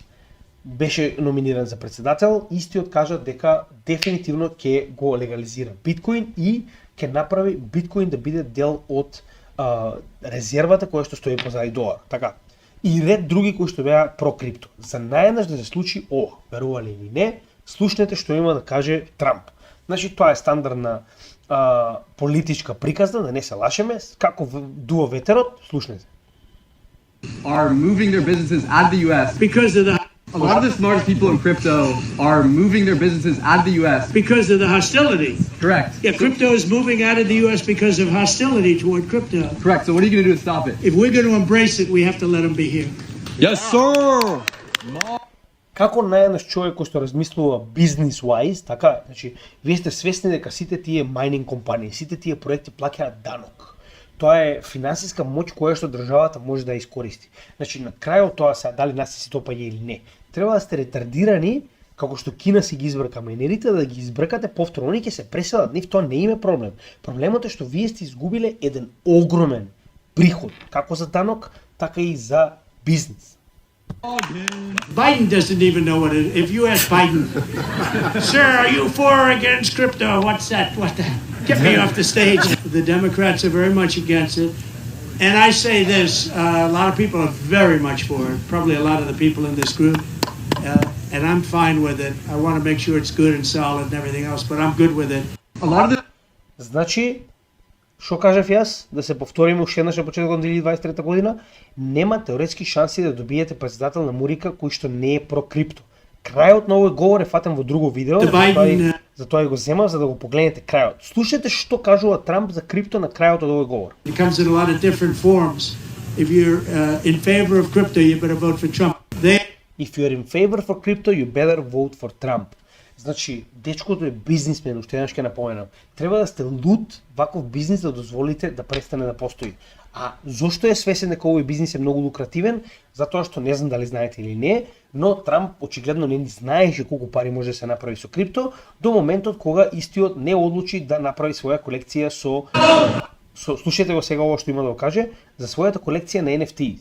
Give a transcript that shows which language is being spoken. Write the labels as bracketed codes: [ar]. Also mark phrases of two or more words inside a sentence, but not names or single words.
[mk] Кенеди беше номиниран за председател, истиот кажа дека дефинитивно ќе го легализира биткоин и ќе направи биткоин да биде дел од резервата која што стои позади долар. Така. И ред други кои што беа про крипто. За наједнаш да се случи ова, верували или не, слушнете што има да каже Трамп. Значи тоа е стандардна политичка приказна, да не се лашеме, како дува ветерот, слушнете. [en] Are moving their businesses out of the US Because of the a lot of the smartest people in crypto are moving their businesses out of the US. because of the hostility. Correct. Yeah, crypto is moving out of the U.S. because of hostility toward crypto. Correct. So what are you going to do to stop it? If we're going to embrace it, we have to let them be here. Yes, sir. [mk] Како наједнаш човек кој што размислува бизнес-wise, така, значи, вие сте свесни дека сите тие майнинг компании, сите тие проекти плаќаат данок. Тоа е финансиска моќ која што државата може да ја искористи. Значи, на крајот тоа се дали нас се топање или не. Треба да сте ретардирани, како што Кина си ги избрка майнерите, да ги избркате повторно, они ќе се преселат, нив тоа не им е проблем. Проблемот е што вие сте изгубиле еден огромен приход, како за данок, така и за бизнес. [en] Biden doesn't even know what it is. If you ask Biden, sir, are you for or against crypto? What's that? What the? Get me off the stage. The Democrats are very much against it. And I say this, a lot of people are very much for it, probably a lot of the people in this group. And I'm fine with it. I want to make sure it's good and solid and everything else, but I'm good with it. A lot of the [mk] Значи, што кажав јас, да се повториме уште еднаш на почетокот на 2023 година, нема теоретски шанси да добиете председател на Мурика кој што не е про крипто. Крајот на овој говор е фатен во друго видео, затоа и го земав за да го погледнете крајот. Слушате што кажува Трамп за крипто на крајот од овој говор. [en] It comes in a lot of different forms. If you're in favor of crypto, you better vote for Trump. If you're in favor for crypto, you better vote for Trump. [mk] Значи, дечкото е бизнисмен, уште еднаш ќе напоменам. Треба да сте луд ваков бизнис да дозволите да престане да постои. А зошто е свесен дека овој бизнис е многу лукративен? Затоа што не знам дали знаете или не, но Трамп очигледно не знаеше колку пари може да се направи со крипто до моментот кога истиот не одлучи да направи своја колекција слушате го сега ово што има да го каже, за својата колекција на NFT.